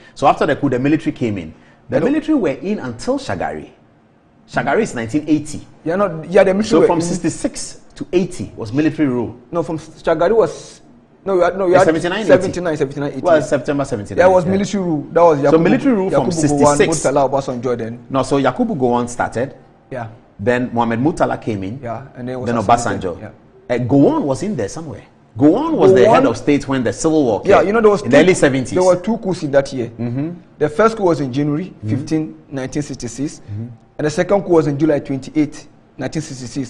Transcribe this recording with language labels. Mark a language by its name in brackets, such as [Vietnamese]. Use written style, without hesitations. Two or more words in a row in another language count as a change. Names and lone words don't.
[English] So after the coup, the military came in. The military were in until Shagari. Shagari is 1980. Yeah, no, yeah, the military. So from 66 to 80 was military rule. No, from Shagari was. No, you had 79, 80. Well, September 79. That was military rule. That was Yakubu, so military rule from 66. Murtala Obasanjo then. No, so Yakubu Gowon started. Yeah. Then Mohamed Murtala came in. Yeah, and then Obasanjo. Yeah. Gowon was in there somewhere. Gowon was the head of state when the civil war came. Yeah, you know there was in the early 70s. There were two coups in that year. The first coup was in January 15, 1966, and the second coup was in July 28, 1966.